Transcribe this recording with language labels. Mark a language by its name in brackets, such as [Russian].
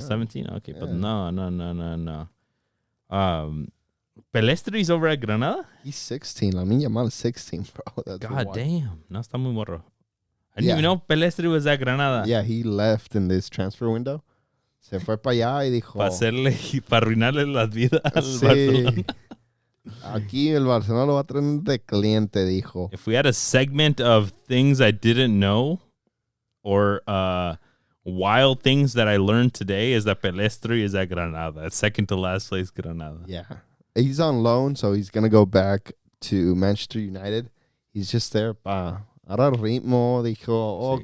[English] Still 17? Okay, yeah. But no. Pelestri's over at Granada? He's 16. Lamine Yamal is 16, bro. That's God wild. [Spanish] damn. No está muy morro. [English] I didn't even know Pelestri was at Granada. Yeah, he left in this transfer window. [Spanish] Se fue para allá y dijo... Para arruinarle las vidas al Barcelona. Aquí el Barcelona lo va a traer de cliente, dijo. [English] If we had a segment of things I didn't know or wild things that I learned today, is that Pelestri is at Granada. Second to last place, Granada. Yeah. He's on loan, so he's going to go back to Manchester United. He's just there [Spanish] para... Ahora ritmo, dijo, sí.